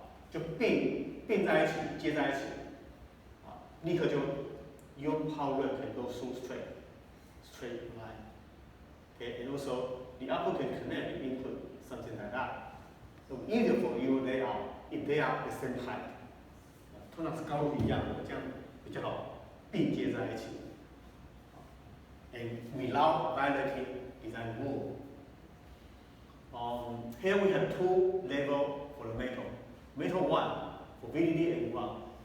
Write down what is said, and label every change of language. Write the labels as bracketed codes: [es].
[zh] 就并在一起，接在一起，立刻就用 [en] power rail can go through straight line. Okay, and also the output can connect the input, something like that. So easier for you layout if they are the same height. [zh] 通常是高度一样的，这样比较好并接在一起。 [en] And without violating design rule. Here we have two levels for the metal. Metal 1 for VDD and ground.